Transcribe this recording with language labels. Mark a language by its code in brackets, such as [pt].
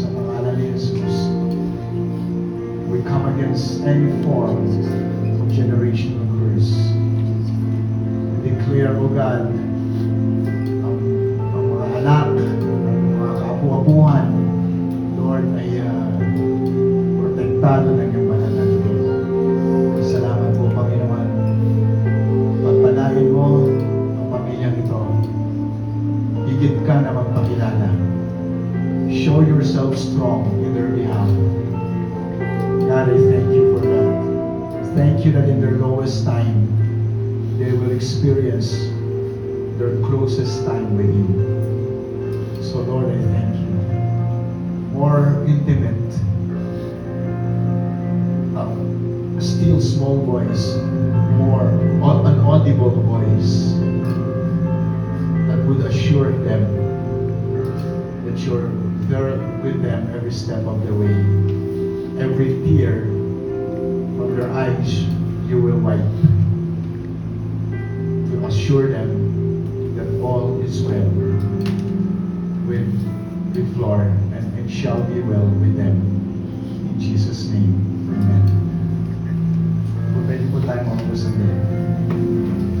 [tl] Sa pangalan ni Jesus, [en] we come against any form of generational curse. We declare, O God, [tl] ang mga anak, ang mga kaapu-apuhan, Lord, ay protektado ng iyong banal na dugo. Salamat po, Panginoon. Pagpalain mo ang pamilyang ito. Higit ka na magpakilala. [en] Show yourself strong in their behalf. God, I thank you for that. Thank you that in their lowest time, they will experience their closest time with you. So Lord, I thank you. More intimate, still small voice, more an audible voice that would assure them that you're there with them every step of the way. Every tear from their eyes you will wipe, to assure them that all is well with Flor, and it shall be well with them. In Jesus' name, amen. [tl] Pwede po tayo mabuo sa nila.